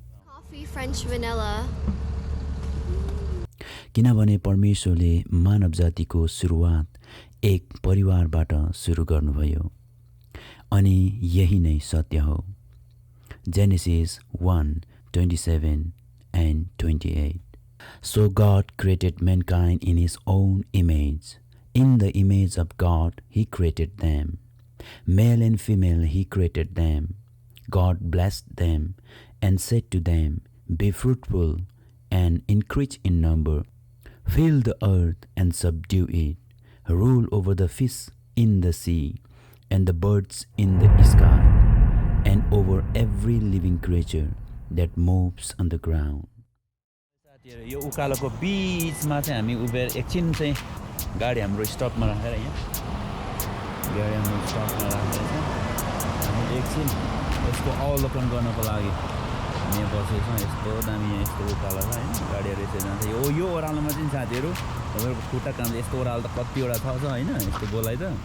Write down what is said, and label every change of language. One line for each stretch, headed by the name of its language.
English: Coffee French vanilla.
Nepali: किनभने परमेश्वरले मानव जातिको सुरुवात एक परिवारबाट सुरु गर्नुभयो अनि यही नै सत्य हो।
English: Genesis 1:27 and 28. So God created mankind in his own image. In the image of God he created them. Male and female he created them. God blessed them and said to them, Be fruitful and increase in number. Fill the earth and subdue it. Rule over the fish in the sea and the birds in the sky and over every living creature that moves on the ground.
Nepali: यो उकालोको बीचमा चाहिँ हामी उभिएर एकछिन चाहिँ गाडी हाम्रो स्टपमा राखेर यहाँ गाडी हाम्रो स्टपमा राखेर चाहिँ हामी एकछिन यसको अवलोकन गर्नको लागि हामी यहाँ बसेको छौँ। यस्तो दामी यहाँ यस्तो उकालो छ होइन, गाडीहरू यसरी जान्छ। यो ओह्रालोमा चाहिँ साथीहरू तपाईँहरूको खुट्टा काम यस्तो ओह्रालो त कतिवटा छ होइन, यस्तो गोलाइ त।